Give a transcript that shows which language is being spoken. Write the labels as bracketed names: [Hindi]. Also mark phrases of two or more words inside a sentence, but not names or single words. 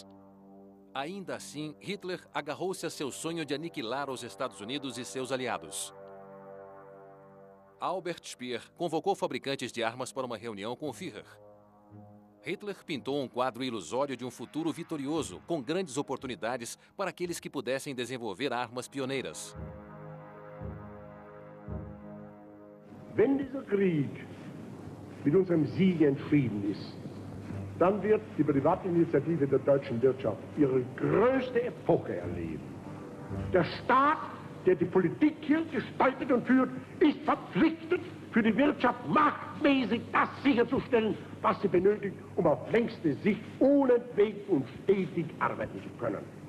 [Portuguese] Ainda assim, Hitler agarrou-se a seu sonho de aniquilar os Estados Unidos e seus aliados. Albert Speer convocou fabricantes de armas para uma reunião com o Führer. Hitler pintou um quadro ilusório de um futuro vitorioso, com grandes oportunidades para aqueles que pudessem desenvolver armas pioneiras. [German] Wenn dieser Krieg mit unserem Sieg entschieden ist, dann wird die Privatinitiative der deutschen Wirtschaft ihre größte Epoche erleben. Der Staat, der die Politik hier gestaltet und führt, ist verpflichtet, für die Wirtschaft machtmäßig das sicherzustellen, was sie benötigt, um auf längste Sicht unentwegt und stetig arbeiten zu können.